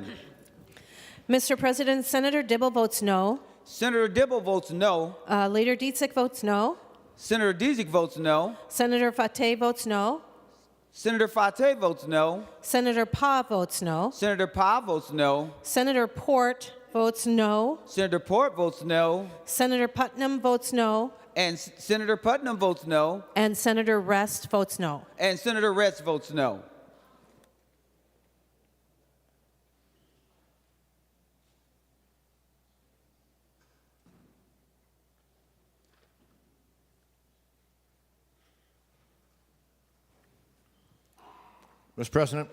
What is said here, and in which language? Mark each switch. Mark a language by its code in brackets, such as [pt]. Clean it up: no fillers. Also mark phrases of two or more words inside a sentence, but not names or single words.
[en] Mr. President, Senator Dibble votes no. Senator Dibble votes no. Leader Dietzig votes no. Senator Dietzig votes no. Senator Fateh votes no. Senator Fateh votes no. Senator Pa votes no. Senator Pa votes no. Senator Port votes no. Senator Port votes no. Senator Putnam votes no. And Senator Putnam votes no. And Senator Rest votes no. And Senator Retz votes no. Mr. President.